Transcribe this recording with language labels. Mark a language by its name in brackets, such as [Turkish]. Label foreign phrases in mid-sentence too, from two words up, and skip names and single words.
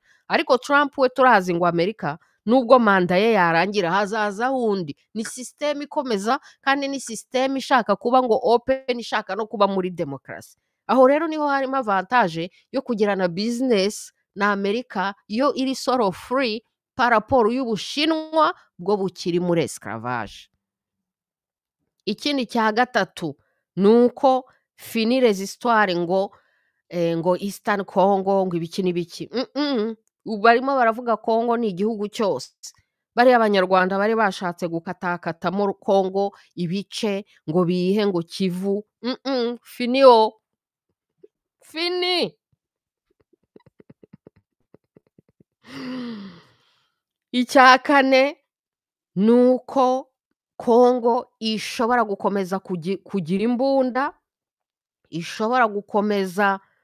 [Kinyarwanda] Ariko Trump we turazi ngo Amerika nubwo manda ye yarangira hazaza wundi. Ni system ikomeza kandi ni system ishaka kuba ngo open, ishaka no kuba muri demokarasi. Aho rero niho harimo avantage yo kugirana business na Amerika yo iri [English] sort of free [French] par rapport [Kinyarwanda] y'Ubushinwa bwo bukiri muri esclavage. Ikindi cya gatatu nuko [French] fini les histoires [Kinyarwanda] ngo Eastern Congo ngo ibiki n'ibiki. Barimo baravuga Congo ni igihugu cyose. Bari Abanyarwanda bari bashatse gukatakatamo Congo ibice ngo bihe ngo Kivu. Fini. Icya kane nuko Congo ishobora gukomeza kugira imbunda, ishobora gukomeza